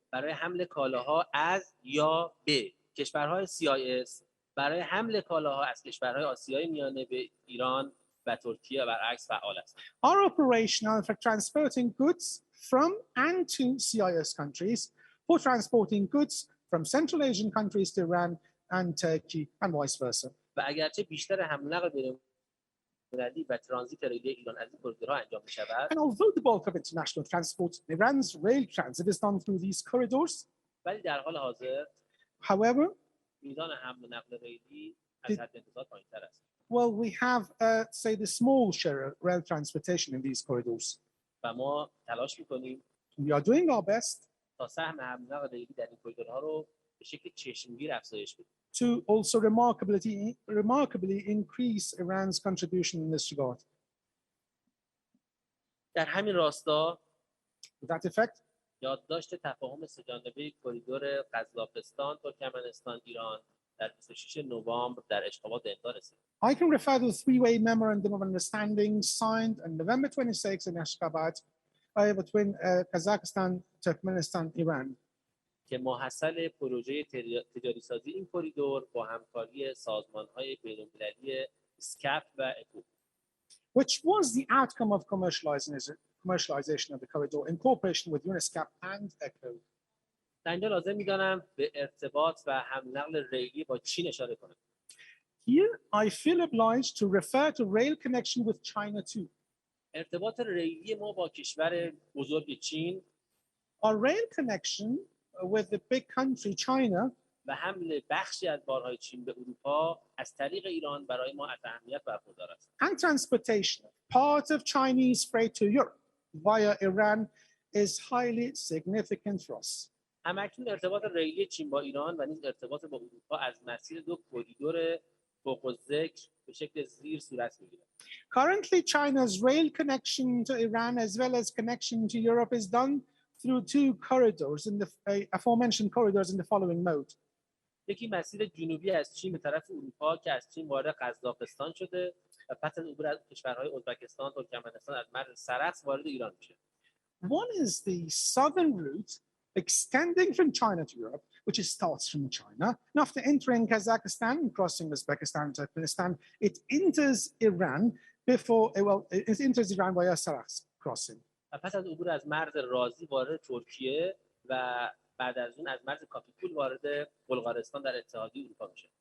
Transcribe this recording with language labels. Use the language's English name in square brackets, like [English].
[Persian] برای حمل کالاها از یا به کشورهای CIS، برای حمل کالاها از کشورهای آسیای میانه به ایران و ترکیه و برعکس فعال است. [English] are operational for transporting goods from and to CIS countries, for transporting goods from Central Asian countries to Iran and Turkey, and vice versa. [Persian] و اگرچه بیشتر حمل و نقل بین‌المللی و ترانزیت ریلی ایران از این کریدورها انجام می‌شود، [English] And although the bulk of international transport in Iran's rail transit is done through these corridors, [Persian] ولی در حال حاضر [English] however, [Persian] میزان حمل و نقل ریلی از حد انتظار پایین‌تر است. [English] well, we have, say, the small share of rail transportation in these corridors. [Persian] و ما تلاش می‌کنیم [English] We are doing our best [Persian] تا سهم حمل و نقل ریلی در این کریدورها رو به شکل چشمگیر افزایش بدیم. [English] to also remarkably increase Iran's contribution in this regard. [Persian] در همین راستا [English] To that effect, [Persian] یادداشت تفاهم سه‌جانبه کریدور قزاقستان، ترکمنستان، ایران در 26 نوامبر در اشخابات امضا رسید. [English] I can refer to the three-way memorandum of understanding signed on November 26 in Ashgabat between Kazakhstan, Turkmenistan, Iran, [Persian] که محصل پروژه تجاری سازی این کریدور با همکاری سازمان‌های بین‌المللی ESCAP و ECO، [English] which was the outcome of commercialization of the corridor in cooperation with UNESCAP and ECO. [Persian] در اینجا لازم می‌دانم به ارتباط و حمل نقل ریلی با چین اشاره کنم. [English] Here, I feel obliged to refer to rail connection with China too. [Persian] ارتباط ریلی ما با کشور بزرگ چین [English] Our rail connection with the big country China [Persian] و حمل بخشی از بارهای چین به اروپا از طریق ایران برای ما از اهمیت برخوردار است. [English] and transportation of part of Chinese freight to Europe via Iran is highly significant for us. [Persian] همکنون ارتباط ریلی چین با ایران و نیز ارتباط با اروپا از مسیر 2 کریدور فوق الذکر به شکل زیر صورت می‌گیرد. [English] Currently, China's rail connection to Iran as well as connection to Europe is done through 2 corridors in the aforementioned corridors in the following mode. [Persian] یکی مسیر جنوبی از چین به طرف اروپا که از چین وارد قزاقستان شده و پس از عبور از کشورهای ازبکستان، ترکمنستان از مرز سرخس وارد ایران میشه. [English] One is the southern route extending from China to Europe, which starts from China. And after entering Kazakhstan and crossing Uzbekistan and Turkmenistan, it enters Iran before, it enters Iran via Salehi crossing. [Persian] و پس از عبور از مرز رازی وارد ترکیه و بعد از اون از مرز کاپیتول وارد بلغارستان در اتحادیه اروپا میشه.